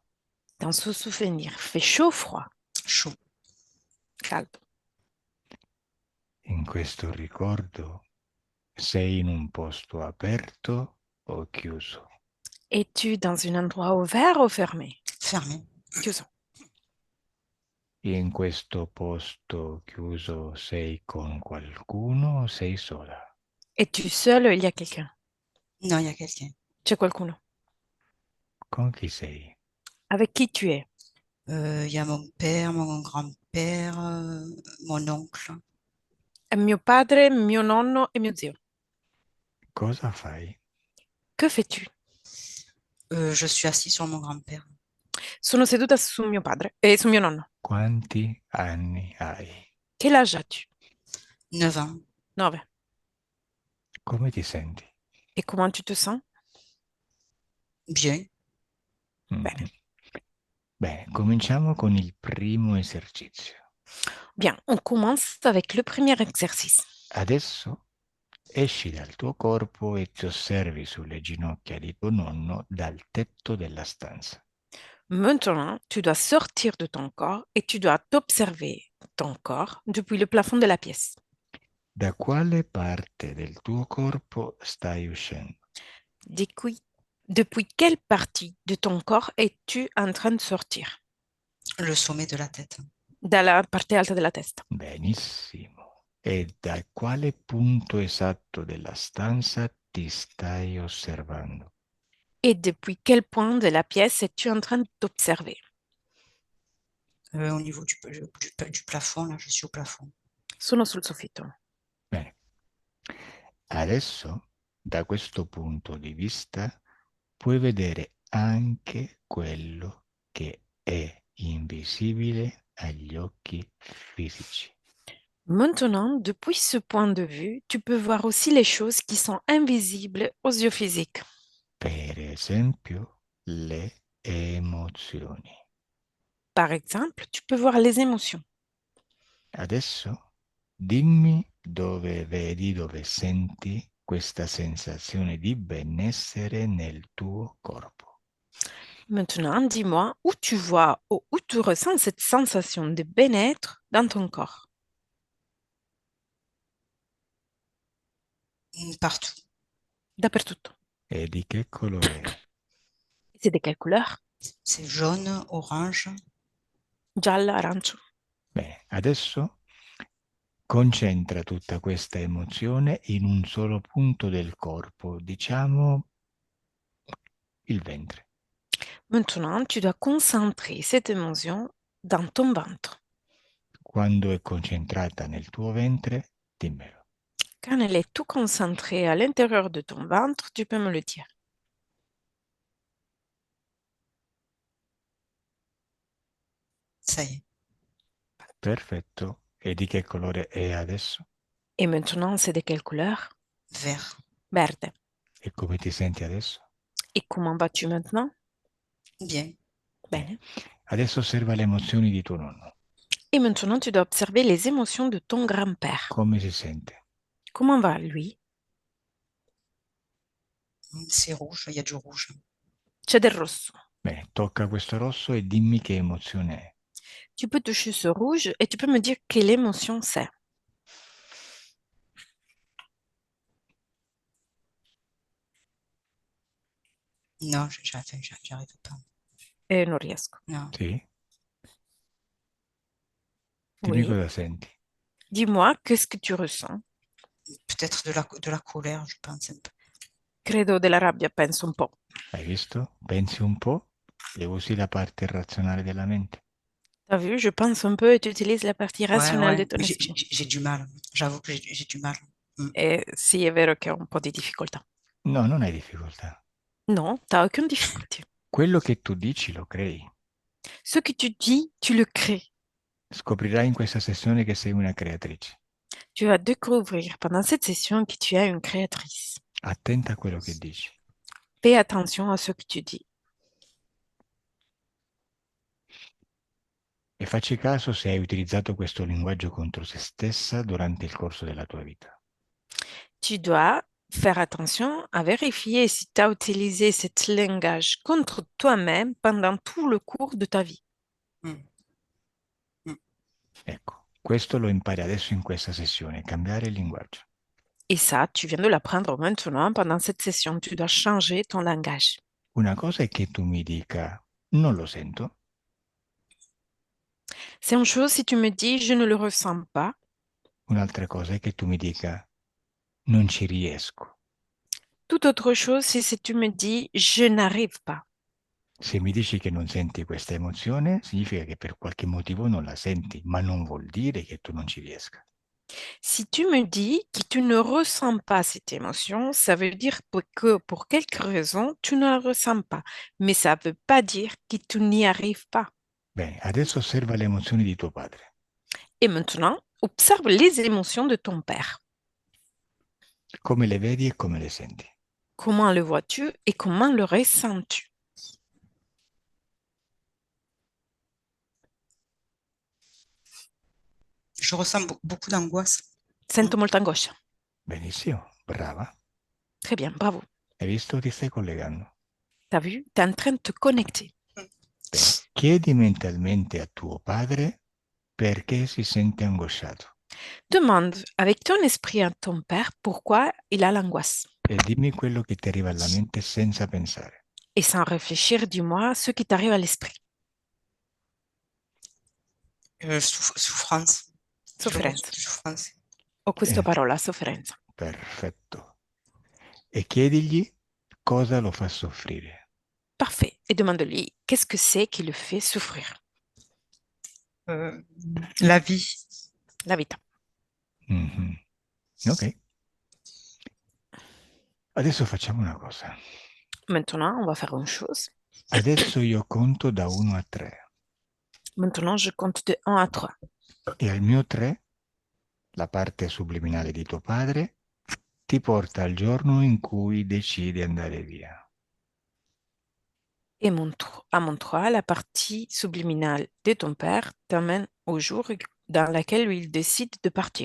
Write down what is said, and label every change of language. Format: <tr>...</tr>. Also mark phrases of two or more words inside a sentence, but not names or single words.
<fr>Dans ce souvenir, fait chaud ou froid? Chaud.</fr> <it>Caldo. In questo ricordo sei in un posto aperto o chiuso?</it> <fr>Es-tu dans un endroit ouvert ou fermé? Fermé.</fr> <it>Chiuso. In questo posto chiuso sei con qualcuno o sei sola?</it> <fr>Es-tu seul ou il y a quelqu'un? Non, il y a quelqu'un.</fr> <it>C'è qualcuno. Con chi sei?</it> <fr>Avec qui tu es? Il y a mon père, mon grand-père, mon oncle.</fr> <it>Mio padre, mio nonno e mio zio. Cosa fai?</it> <fr>Que fais-tu? Je suis assis sur mon grand-père.</fr> <it>Sono seduta su mio padre e su mio nonno. Quanti anni hai?</it> <fr>Quel âge as-tu? 9 ans. 9.</fr> <it>Come ti senti?</it> <fr>Et comment tu te sens? Bien.</fr> <it>Bene. Mhm. Bene, cominciamo con il primo esercizio.</it> <fr>Bien, on commence avec le premier exercice.</fr> <it>Adesso esci dal tuo corpo e ti osservi sulle ginocchia di tuo nonno dal tetto della stanza.</it> <fr>Maintenant, tu dois sortir de ton corps et tu dois t'observer ton corps depuis le plafond de la pièce.</fr> <it>Da quale parte del tuo corpo stai uscendo?</it> <fr>Depuis quelle partie de ton corps es-tu en train de sortir? Le sommet de la tête.</fr> <it>Dalla parte alta della testa. Benissimo. E da quale punto esatto della stanza ti stai osservando?</it> <fr>Et depuis quel point de la pièce es-tu en train d'observer? Au niveau du plafond, là, je suis au plafond.</fr> <it>Sono sul soffitto. Bene. Adesso, da questo punto di vista, puoi vedere anche quello che è invisibile agli occhi fisici.</it> <fr>Maintenant, depuis ce point de vue, tu peux voir aussi les choses qui sont invisibles aux yeux physiques.</fr> <it>Per esempio, le emozioni.</it> <fr>Par exemple, tu peux voir les émotions.</fr> <it>Adesso dimmi dove vedi, dove senti questa sensazione di benessere nel tuo corpo.</it> <fr>Maintenant, dis-moi où tu vois ou où tu ressens cette sensation de bien-être dans ton corps. Partout.</fr> <it>Dappertutto. E di che colore è?</it> <fr>C'est de quelle couleur? C'est jaune, orange.</fr> <it>Giallo, arancio. Bene, adesso concentra tutta questa emozione in un solo punto del corpo, diciamo il ventre.</it> <fr>Maintenant, tu dois concentrer cette émotion dans ton ventre.</fr> <it>Quando è concentrata nel tuo ventre, dimmelo.</it> <fr>Quand elle est tout concentrée à l'intérieur de ton ventre, tu peux me le dire. Ça y est.</fr> <it>Perfetto. E di che colore è adesso?</it> <fr>Et maintenant, c'est de quelle couleur? Vert.</fr> <it>Verde. E come ti senti adesso?</it> <fr>Et comment vas-tu maintenant? Bien.</fr> <it>Bene. Adesso osserva le emozioni di tuo nonno.</it> <fr>Et maintenant, tu dois observer les émotions de ton grand-père.</fr> <it>Come si sente?</it> <fr>Comment va lui? C'est rouge, il y a du rouge.</fr> <it>C'è del rosso. Bene, tocca questo rosso e dimmi che emozione è.</it> <fr>Tu peux toucher ce rouge et tu peux me dire quelle émotion c'est. Non, j'arrive pas.</fr> <it>Non riesco.</it> <fr>Non.</fr> <it>Sì? Dimmi</it> <fr>Oui.</fr> <it>cosa senti.</it> <fr>Dis-moi, qu'est-ce que tu ressens? Peut-être de la colère, je pense un peu.</fr> <it>Credo della rabbia, penso un po'. Hai visto? Pensi un po' e usi la parte razionale della mente.</it> <fr>T'as vu, je pense un peu et tu utilises la partie rationnelle de ton Mais esprit. j'ai du mal. J'avoue que j'ai du mal.</fr> <it>E sì, è vero che ho un po' di difficoltà. No, non hai difficoltà.</it> <fr>Non, t'as aucune difficulté.</fr> <it>Quello che tu dici lo crei.</it> <fr>Ce que tu dis, tu le crées.</fr> <it>Scoprirai in questa sessione che sei una creatrice.</it> <fr>Tu vas découvrir pendant cette session que tu es une créatrice.</fr> <it>Attenta a quello che dici.</it> <fr>Fais attention à ce que tu dis.</fr> <it>E facci caso se hai utilizzato questo linguaggio contro se stessa durante il corso della tua vita.</it> <fr>Tu dois faire attention à vérifier si tu as utilisé ce langage contre toi-même pendant tout le cours de ta vie.</fr> <it>Ecco, questo lo impari adesso in questa sessione, cambiare il linguaggio.</it> <fr>Et ça, tu viens de l'apprendre maintenant pendant cette session. Tu dois changer ton langage.</fr> <it>Una cosa è che tu mi dica, non lo sento.</it> <fr>C'est une chose si tu me dis je ne le ressens pas.</fr> <it>Un'altra cosa è che tu mi dica, non ci riesco.</it> <fr>Toute autre chose, c'est si tu me dis je n'arrive pas.</fr> <it>Se mi dici che non senti questa emozione, significa che per qualche motivo non la senti, ma non vuol dire che tu non ci riesca.</it> <fr>Si tu me dis que tu ne ressens pas cette émotion, ça veut dire que pour quelque raison, tu ne la ressens pas. Mais ça ne veut pas dire que tu n'y arrives pas.</fr> <it>Bene, adesso osserva le emozioni di tuo padre.</it> <fr>Et maintenant, observe les émotions de ton père.</fr> <it>Come le vedi e come le senti.</it> <fr>Comment le vois-tu et comment le ressens-tu? Je ressens beaucoup d'angoisse.</fr> <it>Sento molta angoscia. Benissimo, brava.</it> <fr>Très bien, bravo.</fr> <it>Hai visto? Ti stai collegando.</it> <fr>T'as vu? Tu es en train de te connecter.</fr> <it>Bene. Chiedi mentalmente a tuo padre perché si sente angosciato</it> <fr>Demande avec ton esprit à ton père pourquoi il a l'angoisse.</fr> <it>e dimmi quello che ti arriva alla mente senza pensare.</it> <fr>Et sans réfléchir, dis-moi ce qui t'arrive à l'esprit. Souffrance.</fr> <it>Sofferenza.</it> <fr>Souffrance.</fr> <it>Ho questa parola, sofferenza. Perfetto. E chiedigli cosa lo fa soffrire.</it> <fr>Parfait. Et demande-lui qu'est-ce que c'est qui le fait souffrir? La vie.</fr> <it>La vita. Mhm. Ok. Adesso facciamo una cosa.</it> <fr>Maintenant, on va faire une chose.</fr> <it>Adesso io conto da 1 a 3</it> <fr>Maintenant, je compte de 1 à 3.</fr> <it>e al mio 3 la parte subliminale di tuo padre ti porta al giorno in cui decidi di andare via.</it> <fr>Et à mon 3, la partie subliminale de ton père t'amène au jour dans lequel il décide de partir.</fr>